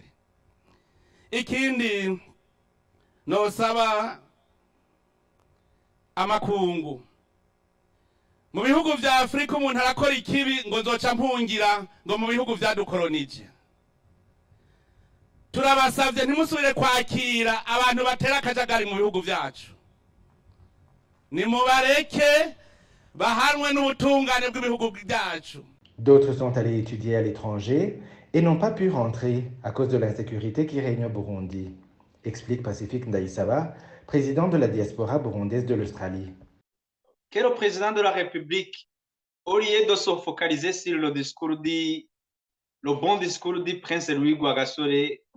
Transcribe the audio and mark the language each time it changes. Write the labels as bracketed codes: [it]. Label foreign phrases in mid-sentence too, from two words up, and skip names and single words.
[rn] Ikindi nosaba amakungu mu bihugu vya Afrika umuntu arakora ikibi ngo nzoca mpungira ngo mu bihugu vyadukolonije. Turabasavye ntimusubire kwakira abantu batera akajagari mu bihugu vyacu. Nimubareke bahanwe n'ubutungane bw'ibihugu vyacu. [fr] D'autres sont allés étudier à l'étranger et n'ont pas pu rentrer à cause de l'insécurité qui règne au Burundi, explique Pacifique Ndayisaba, président de la diaspora burundaise de l'Australie. Que le président de la République, au lieu de se focaliser sur le bon discours du prince Louis Rwagasore,